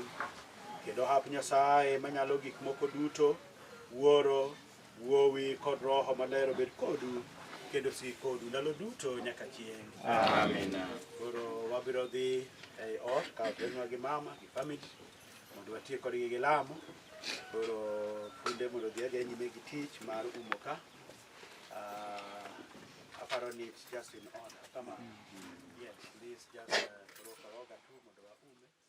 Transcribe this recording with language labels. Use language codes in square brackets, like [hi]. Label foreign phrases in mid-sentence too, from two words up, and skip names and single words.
[luo] Kendo hap Nyasaye manyalo gik moko duto, Wuoro, Wuowi kod Roho Maler obed kodu kendo si kodu ndalo duto nyaka chieng'. Amen. Koro wabiro dhi ei ot ka benwa gi mama gi family mondo watie kodgi gi lamo. Koro funde mondo dhi aga nyime gi tich mar umo ka. Aparo ni [en] it's just in order. Come on. Yes, please just [luo] koroga tu mondo waume.